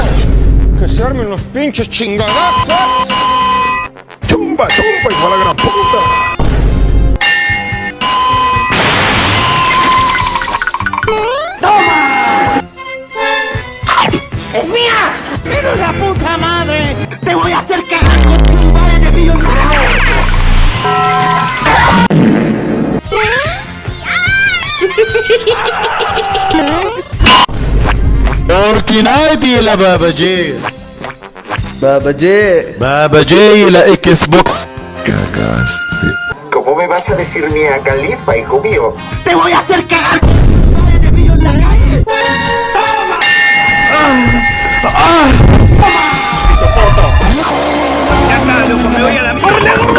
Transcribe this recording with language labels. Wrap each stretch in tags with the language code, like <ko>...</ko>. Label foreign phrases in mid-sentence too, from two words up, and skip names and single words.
<es>¡Que se armen los pinches chingadazos! ¡Chumba, chumba, hijo de la gran puta! ¡Es mía! ¡Pero la puta madre! ¡Te voy a hacer cagar con chumbales de millonario!</es> <ar>فورتنايت يلا بابا جي بابا جي يلا اكس بوك.</ar> <es>¿Cómo me vas a decir Mia Khalifa, hijo mío? ¡Te voy a hacer cagar con chumbales de millonario! ¡Ya está, loco! ¡Me voy a la... ¡Córrele, gordo!</es>